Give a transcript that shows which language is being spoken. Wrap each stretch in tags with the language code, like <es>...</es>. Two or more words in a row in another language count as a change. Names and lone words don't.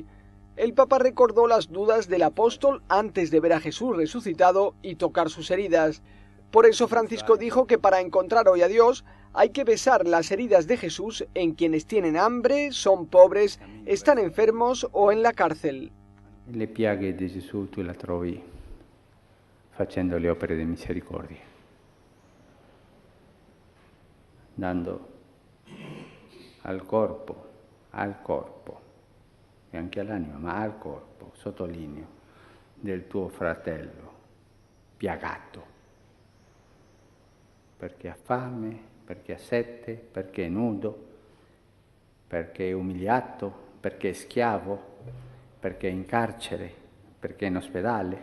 <es>El Papa recordó las dudas del apóstol antes de ver a Jesús resucitado y tocar sus heridas. Por eso Francisco dijo que para encontrar hoy a Dios hay que besar las heridas de Jesús en quienes tienen hambre, son pobres, están enfermos o en la cárcel.</es> <it>Le piaghe di Gesù tu la trovi facendo le opere di misericordia, dando al corpo e anche all'anima, ma al corpo, sottolineo, del tuo fratello piagato, perché ha fame, perché ha sete, perché è nudo, perché è umiliato, perché è schiavo, perché è in carcere, perché è in ospedale.</it>